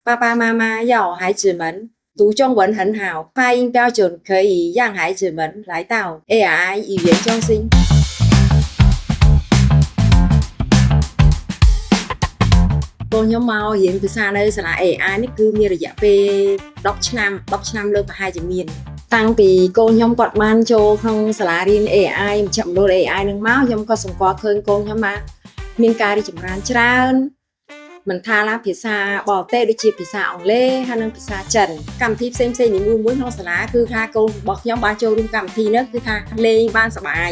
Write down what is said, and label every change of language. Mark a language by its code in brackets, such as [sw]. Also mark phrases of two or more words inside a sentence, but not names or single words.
[zh] 爸爸妈妈要孩子们读中文很好，发音标准可以让孩子们来到 AI 语言中心。 [km] កូនខ្ញុំមករៀនភាសានៅសាលា AI នេះគឺមានរយៈពេល10ឆ្នាំលើប្រហែលជាមានតាំងពីកូនខ្ញុំគាត់បានចូលក្នុងសាលារៀន AI មជ្ឈមណ្ឌល AI នឹងមកខ្ញុំក៏សម្គាល់ឃើញកូនខ្ញុំមកមានការរីកចម្រើនច្រើនមិនថាឡាភាសាបរទេសដូចជាភាសាអង់គ្លេសហើយនិងភាសាចិនកម្មវិធីផ្សេងៗនីមួយៗក្នុងសាលាគឺថាកូនរបស់ខ្ញុំបានចូលរួមកម្មវិធីនេះគឺថាលេងបានសប្បាយ